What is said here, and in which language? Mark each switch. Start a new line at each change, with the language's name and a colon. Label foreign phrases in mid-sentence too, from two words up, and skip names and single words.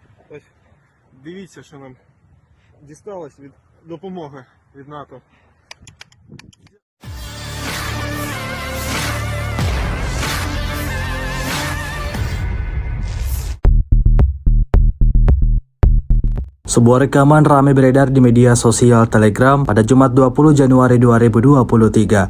Ukrainian: Ось дивіться, що нам дісталось від допомоги від НАТО.
Indonesian: Sebuah rekaman ramai beredar di media sosial Telegram pada Jumat 20 Januari 2023.